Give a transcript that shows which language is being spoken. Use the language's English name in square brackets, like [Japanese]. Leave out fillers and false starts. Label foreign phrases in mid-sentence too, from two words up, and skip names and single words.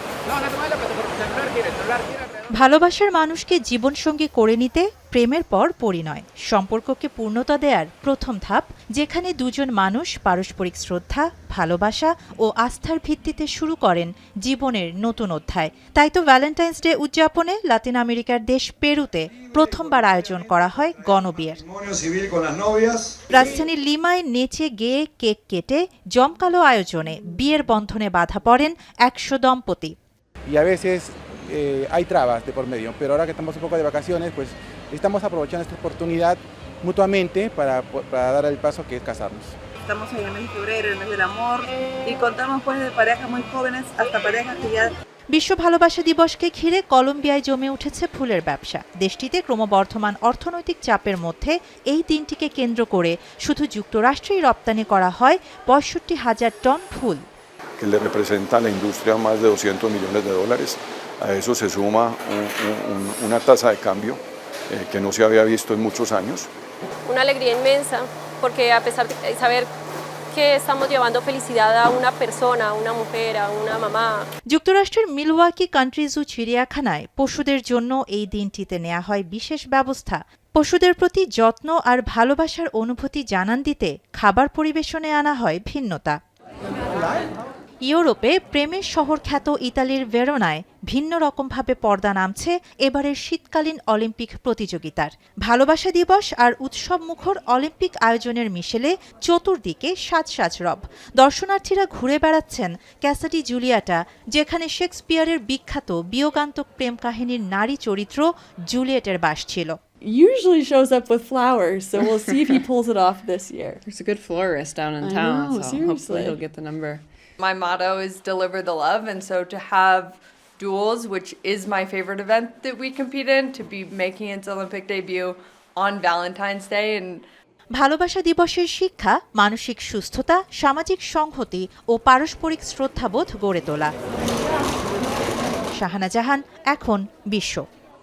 [Bangla] ভালোবাসার মানুষকে জীবনসঙ্গী করে নিতে প্রেমের পর পরিণয়, সম্পর্ককে পূর্ণতা দেওয়ার প্রথম ধাপ, যেখানে দুজন মানুষ পারস্পরিক শ্রদ্ধা, ভালোবাসা ও আস্থার ভিত্তিতে শুরু করেন জীবনের নতুন অধ্যায়। তাই তো ভ্যালেন্টাইন্স ডে উদযাপনে লাতিন আমেরিকার দেশ পেরুতে প্রথমবার আয়োজন করা হয় গণবিয়ের। রাজধানী লিমায় নেচে গেয়ে কেক কেটে জমকালো আয়োজনে বিয়ের বন্ধনে বাধা পড়েন 100 দম্পতি। [Spanish] Hay trabas de por medio, pero ahora que estamos un poco de vacaciones, pues estamos aprovechando esta oportunidad mutuamente para dar el paso que es casarnos. Estamos en el mes de febrero, el mes del amor, y contamos pues de parejas muy jóvenes hasta parejas que ya... [Bangla] বিশ্ব ভালোবাসা দিবসকে ঘিরে কলম্বিয়ায় জমে উঠেছে ফুলের ব্যবসা। দেশটিতে ক্রমবর্ধমান অর্থনৈতিক চাপের মধ্যে এই দিনটিকে কেন্দ্র করে শুধু যুক্তরাষ্ট্রেই রপ্তানি করা হয় 65,000 টন ফুল। [Spanish] Que le representa a la industria más de $200 millones. A eso se suma una tasa de cambio que no se había visto en muchos años. Una alegría inmensa, porque a pesar de saber que estamos llevando felicidad a una persona, a una mujer, a una mamá. [Bangla] যুক্তরাষ্ট্রের মিলওয়াকি কান্ট্রি জু চিড়িয়াখানায় পশুদের জন্য এই দিনটিতে নেওয়া হয় বিশেষ ব্যবস্থা। পশুদের প্রতি যত্ন আর ভালোবাসার অনুভূতি জানান দিতে খাবার পরিবেশনে আনা হয় ভিন্নতা। ইউরোপে প্রেমের শহর খ্যাত ইতালির ভেরোনায় ভিন্ন রকমভাবে পর্দা নামছে এবারের শীতকালীন অলিম্পিক প্রতিযোগিতার। ভালোবাসা দিবস আর উৎসব মুখর অলিম্পিক আয়োজনের মিশেলে চতুর্দিকে সাজ সাজ রব। দর্শনার্থীরা ঘুরে বেড়াচ্ছেন ক্যাসাডি জুলিয়েটা, যেখানে শেক্সপিয়ারের বিখ্যাত বিয়োগান্তক প্রেম কাহিনীর নারী চরিত্র জুলিয়েটের বাস ছিল। [English] Usually shows up with flowers, so we'll see if he pulls it off this year. There's a good florist down in town, so hopefully he'll get the number. My motto is deliver the love, and so to have duels, which is my favorite event that we compete in, to be making its Olympic debut on Valentine's Day and [Bangla] ভালোবাসা দিবসের শিক্ষা মানসিক সুস্থতা, সামাজিক সংহতি ও পারস্পরিক শ্রদ্ধাবোধ গড়ে তোলা। শাহানা জাহান, এখন বিশ্ব।